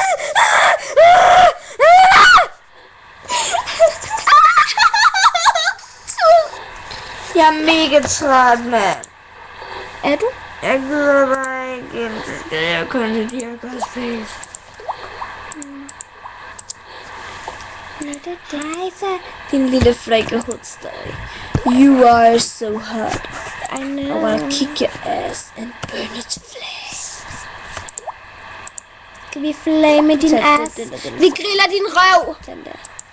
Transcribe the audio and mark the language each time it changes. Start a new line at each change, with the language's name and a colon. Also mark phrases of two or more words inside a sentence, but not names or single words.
Danish: Jeg er mega træt, mand. Er du? Jeg gider bare ikke. Så skal jeg kun til de her cosplays. Nå, det er dig, så. Din lille frække hudstøj.
English: You are so hot. I I know. wanna kick your ass and burn it to flames.
Danish: Skal vi flame din Tag ass? den. Vi griller din røv. Den der.